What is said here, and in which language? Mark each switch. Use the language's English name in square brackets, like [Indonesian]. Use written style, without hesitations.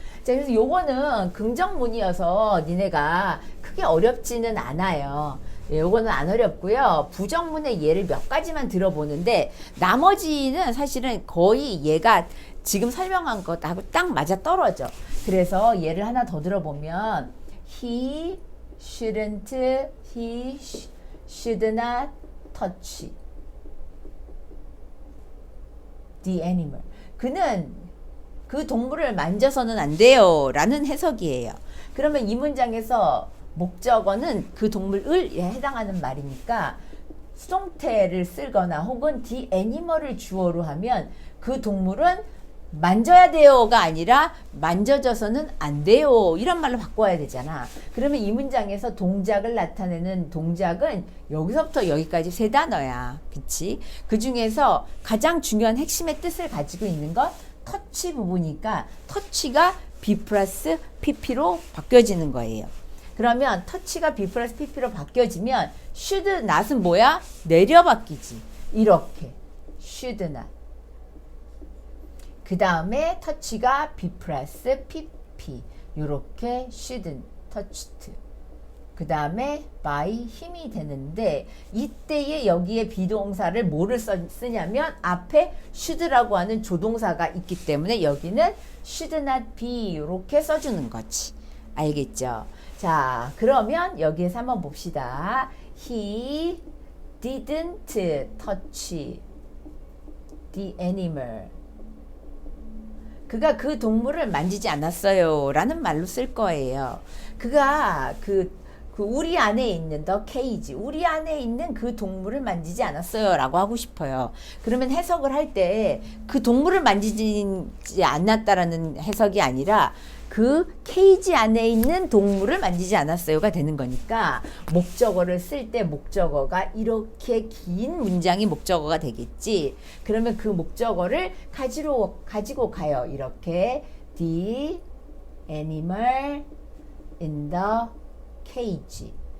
[Korean] 자, 그래서 요거는 긍정문이어서 니네가 크게 어렵지는 않아요. 요거는 안 어렵고요. 부정문의 예를 몇 가지만 들어보는데 나머지는 사실은 거의 얘가 지금 설명한 것하고 딱 맞아 떨어져. 그래서 예를 하나 더 들어보면 [English] he shouldn't, he should not touch the animal. [Korean] 그는 그 동물을 만져서는 안 돼요 라는 해석이에요. 그러면 이 문장에서 목적어는 그 동물을 해당하는 말이니까 수동태를 쓰거나 혹은 [English] the animal [Korean] 을 주어로 하면 그 동물은 만져야 돼요가 아니라 만져져서는 안 돼요 이런 말로 바꿔야 되잖아. 그러면 이 문장에서 동작을 나타내는 동작은 여기서부터 여기까지 3단어야. 그치? 그 중에서 가장 중요한 핵심의 뜻을 가지고 있는 건 터치 부분이니까 터치가 be 플러스 pp로 바뀌어지는 거예요. 그러면 터치가 be 플러스 pp로 바뀌어지면 should not은 뭐야? 내려바뀌지. 이렇게 [English] should not. [Korean] 그 다음에 터치가 be 플러스 pp 요렇게 [English] shouldn't touched. [Korean] 그 다음에 by 힘이 되는데 이때에 여기에 비동사를 뭐를 쓰냐면 앞에 should라고 하는 조동사가 있기 때문에 여기는 [English] should not be [Korean] 이렇게 써주는 거지. 알겠죠? 자, 그러면 여기에서 한번 봅시다. [English] He didn't touch the animal. [Korean] 그가 그 동물을 만지지 않았어요 라는 말로 쓸 거예요. 그가 그 우리 안에 있는 the cage, 우리 안에 있는 그 동물을 만지지 않았어요 라고 하고 싶어요. 그러면 해석을 할 때 그 동물을 만지지 않았다라는 해석이 아니라 그 케이지 안에 있는 동물을 만지지 않았어요가 되는 거니까 목적어를 쓸 때 목적어가 이렇게 긴 문장이 목적어가 되겠지. 그러면 그 목적어를 가지고 가요. 이렇게 [English] the animal in the cage.